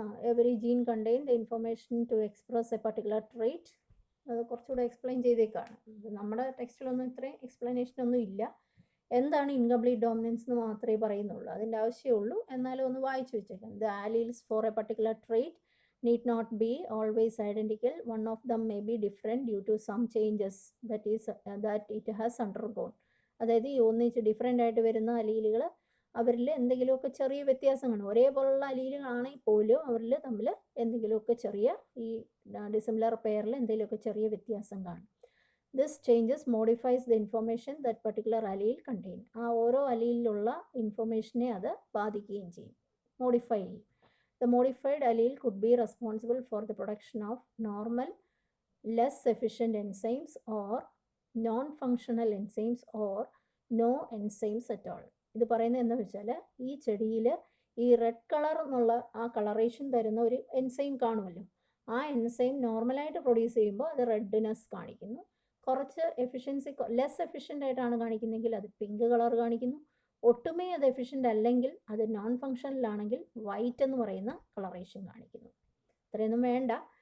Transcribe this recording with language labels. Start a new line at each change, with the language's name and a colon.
English: Every gene contain the information to express a particular trait.
Malayalam: അത് കുറച്ചുകൂടെ explain ചെയ്തേക്കാണ്. നമ്മുടെ ടെക്സ്റ്റിലൊന്നും ഇത്രയും എക്സ്പ്ലനേഷനൊന്നും ഇല്ല. എന്താണ് ഇൻകംപ്ലീറ്റ് ഡോമിനൻസ് എന്ന് മാത്രമേ പറയുന്നുള്ളൂ. അതിൻ്റെ ആവശ്യമുള്ളൂ. എന്നാലും ഒന്ന് വായിച്ചു വെച്ചേക്കാം.
English: The alleles for a particular trait need not be always identical. One of them may be different due to some changes that it has undergone.
Malayalam: അതായത് ഈ ഒന്നിച്ച് ഡിഫറെൻ്റ് ആയിട്ട് വരുന്ന അലീലുകൾ അവരിൽ എന്തെങ്കിലുമൊക്കെ ചെറിയ വ്യത്യാസം കാണും. ഒരേപോലുള്ള അലീലുകളാണെങ്കിൽ പോലും അവരിൽ തമ്മിൽ എന്തെങ്കിലുമൊക്കെ ചെറിയ ഈ ഡിസിമിലർ പെയറിൽ എന്തെങ്കിലുമൊക്കെ ചെറിയ വ്യത്യാസം കാണും.
English: This changes modifies the information that particular allele contain.
Malayalam: ആ ഓരോ അലീലിലുള്ള ഇൻഫർമേഷനെ അത് ബാധിക്കുകയും ചെയ്യും, മോഡിഫൈ ചെയ്യും.
English: The modified allele could be responsible for the production of normal, less efficient enzymes or non-functional enzymes or no enzymes at all.
Malayalam: ഇത് പറയുന്നത് എന്താണെന്ന് വെച്ചാൽ ഈ ചെടിയിൽ ഈ റെഡ് കളർ എന്നുള്ള ആ കളറേഷൻ തരുന്ന ഒരു എൻസൈം കാണുമല്ലോ. ആ എൻസൈം നോർമലായിട്ട് പ്രൊഡ്യൂസ് ചെയ്യുമ്പോൾ അത് റെഡ്നെസ് കാണിക്കുന്നു. കുറച്ച് എഫിഷ്യൻസി ലെസ് എഫിഷ്യൻ്റ് ആയിട്ടാണ് കാണിക്കുന്നതെങ്കിൽ അത് പിങ്ക് കളർ കാണിക്കുന്നു. ഒട്ടുമേ അത് എഫിഷ്യൻ്റ് അല്ലെങ്കിൽ അത് നോൺ ഫങ്ഷണലാണെങ്കിൽ വൈറ്റ് എന്ന് പറയുന്ന കളറേഷൻ കാണിക്കുന്നു. ഇത്രയൊന്നും വേണ്ട.